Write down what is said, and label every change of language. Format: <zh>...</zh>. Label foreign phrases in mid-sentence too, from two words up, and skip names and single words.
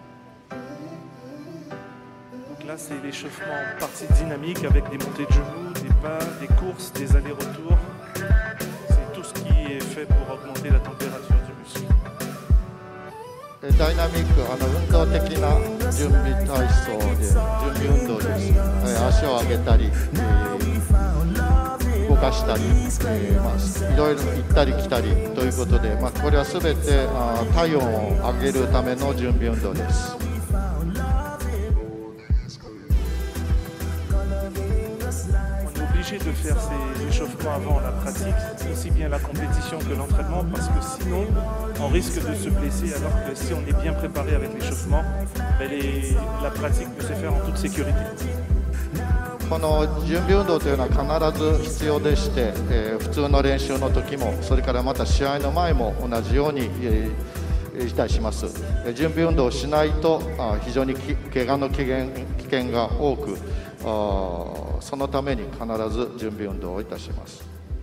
<fr>Donc là, c'est l'échauffement en partie dynamique avec des montées de genoux, des repas, des courses, des allers-retours. C'est tout ce qui est fait pour augmenter la température du muscle.</fr> <ja>ダイナミック運動的な準備体操で準備運動です。足を上げたり、動かしたり、いろいろ行ったり来たりということで、これはすべて体温を上げるための準備運動です。</ja> <fr>Obligé de faire ces échauffements avant la pratique, aussi bien la compétition que l'entraînement, parce que sinon on risque de se blesser, alors que si on est bien préparé avec l'échauffement, la pratique peut se faire en toute sécurité.</fr> <ja>この準備運動というのは必ず必要でして、普通の練習の時もそれからまた試合の前も同じように、いたします。準備運動をしないと非常に怪我の危険が多く、そのために必ず準備運動をいたします。</ja>